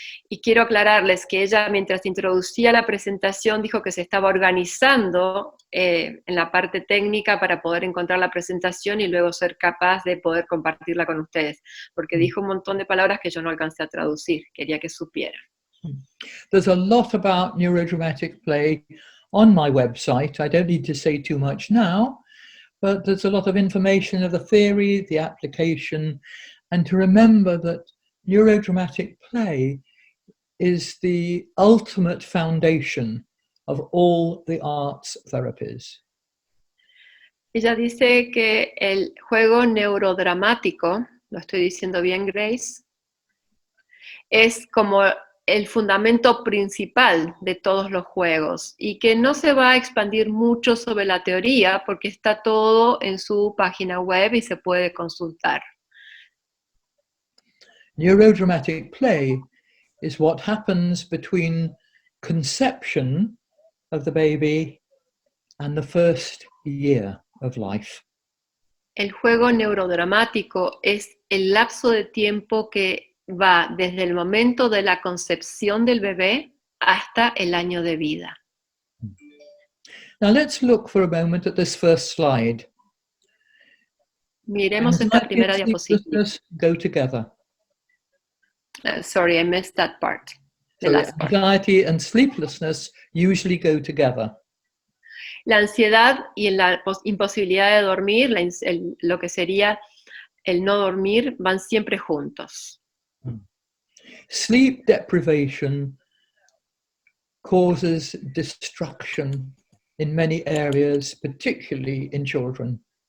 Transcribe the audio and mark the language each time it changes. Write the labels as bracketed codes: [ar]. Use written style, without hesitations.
[es] Y quiero aclararles que ella, mientras introducía la presentación, dijo que se estaba organizando en la parte técnica para poder encontrar la presentación y luego ser capaz de poder compartirla con ustedes, porque dijo un montón de palabras que yo no alcancé a traducir, quería que supieran. [en] There's a lot about Neuro-Dramatic-Play on my website. I don't need to say too much now, but there's a lot of information of the theory, the application, and to remember that Neuro-Dramatic-Play is the ultimate foundation of all the arts therapies. [es] Ella dice que el juego neurodramático, lo estoy diciendo bien, Grace, es como el fundamento principal de todos los juegos y que no se va a expandir mucho sobre la teoría porque está todo en su página web y se puede consultar. [en] Neuro-Dramatic-Play is what happens between conception of the baby and the first year of life. [es] El juego neurodramático es el lapso de tiempo que va desde el momento de la concepción del bebé hasta el año de vida. [en] Now let's look for a moment at this first slide. [es] Miremos esta primera diapositiva. [en] Go together. Sorry, I missed that part. The last part. Anxiety and sleeplessness usually go together. [es] La ansiedad y la imposibilidad de dormir, lo que sería el no dormir, van siempre juntos. [en] Sleep deprivation causes destruction in many areas, particularly in children.